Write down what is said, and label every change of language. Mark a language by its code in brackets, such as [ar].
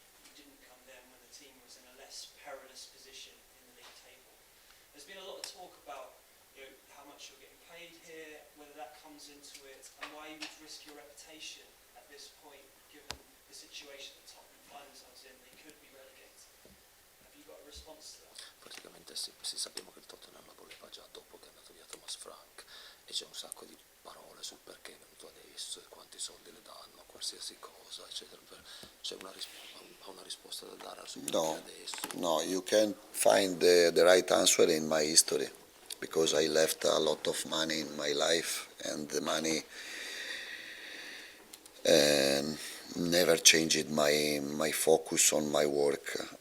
[en] You didn't come then when the team was in a less perilous position in the league table. There's been a lot of talk about how much you're getting paid here, whether that comes into it, and why you would risk your reputation at this point, given the situation that Tottenham find themselves in. They could be relegated. Have you got a response to that? [it] Praticamente sì, sappiamo che il Tottenham lo voleva già dopo che è andato via Thomas Frank, e c'è un sacco di parole sul perché è venuto adesso e quanti soldi le danno, qualsiasi cosa, eccetera. C'è una risposta da dare su perché adesso? [en] No, you can find the right answer in my history, because I left a lot of money in my life, and the money never changed my focus on my work.